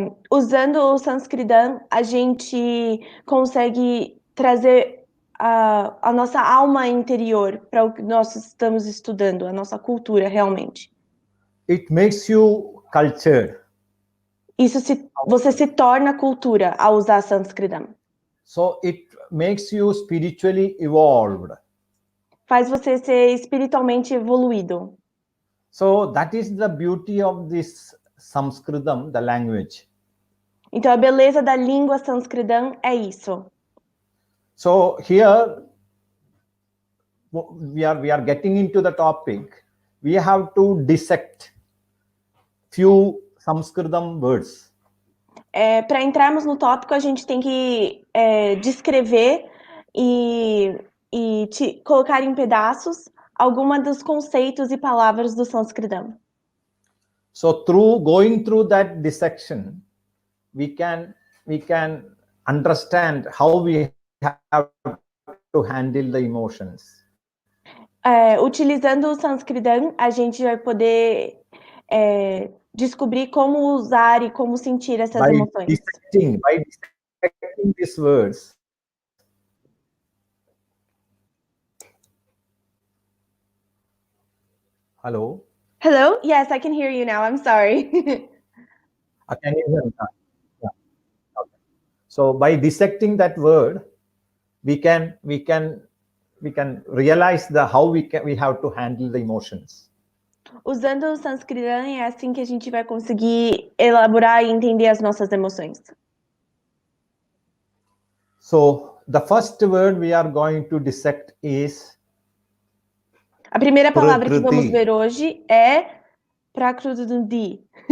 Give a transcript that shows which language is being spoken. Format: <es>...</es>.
<pt>Usando o Sanskritam, a gente consegue trazer a nossa alma interior para o que nós estamos estudando, a nossa cultura realmente.</pt> <en>It makes you cultured.</en> <pt>Você se torna cultura ao usar Sanskritam.</pt> <en>So it makes you spiritually evolved.</en> <pt>Faz você ser espiritualmente evoluído.</pt> <en>So that is the beauty of this Sanskritam, the language.</en> <pt>Então a beleza da língua Sanskritam é isso.</pt> <en>So here we are getting into the topic. We have to dissect few Sanskritam words.</en> <pt>Para entrarmos no tópico, a gente tem que descrever e colocar em pedaços alguma dos conceitos e palavras do Sanskritam.</pt> <en>So going through that dissection, we can understand how we have to handle the emotions.</en> <pt>Utilizando o Sanskritam, a gente vai poder descobrir como usar e como sentir essas emoções.</pt> <en>By dissecting these words, hello? Hello? Yes, I can hear you now. I'm sorry. Can you hear me? Yeah. Okay. So by dissecting that word, we can realize how we have to handle the emotions.</en> <pt>Usando o Sanskritam, é assim que a gente vai conseguir elaborar e entender as nossas emoções.</pt> <en>So the first word we are going to dissect is</en> <pt>a primeira palavra prakriti. Que vamos ver hoje é prakriti.</pt>